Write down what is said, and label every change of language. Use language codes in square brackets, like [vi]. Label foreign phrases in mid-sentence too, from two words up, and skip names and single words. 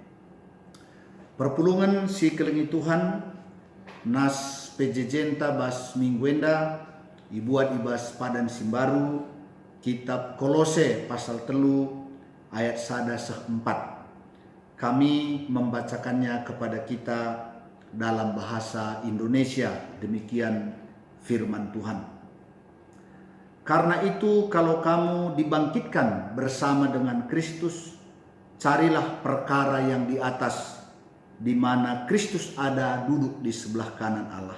[btx] Perpulungan si kelengi Tuhan, nas PJJ enta bas mingguenda, ibuat ibas padan simbaru, [id] kitab Kolose pasal 3 ayat 1-4. Kami membacakannya kepada kita dalam bahasa Indonesia. Demikian firman Tuhan. Karena itu kalau kamu dibangkitkan bersama dengan Kristus, carilah perkara yang di atas, di mana Kristus ada duduk di sebelah kanan Allah.